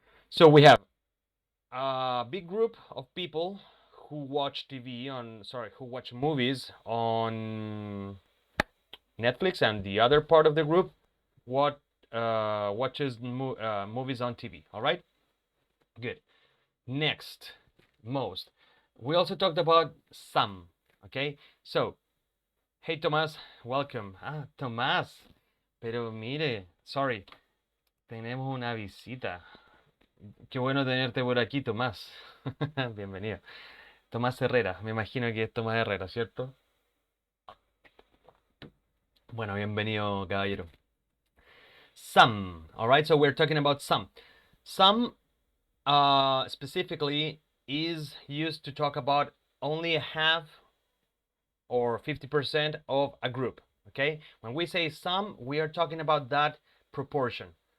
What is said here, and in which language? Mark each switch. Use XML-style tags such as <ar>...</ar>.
<en>So we have a big group of people who watch TV on, who watch movies on Netflix, and the other part of the group watches movies on TV. All right, good. Next, most. We also talked about some. Okay, so hey Tomas, welcome.</en> <es>Tomás, pero mire,</es> <en>sorry,</en> <es>tenemos una visita. Qué bueno tenerte por aquí, Tomás. Bienvenido. Tomás Herrera, me imagino que es Tomás Herrera, ¿cierto? Bueno, bienvenido, caballero.</es> <en>Some, all right, so we're talking about some. Some specifically is used to talk about only a half or 50% of a group. Okay, when we say some, we are talking about that proportion.</en>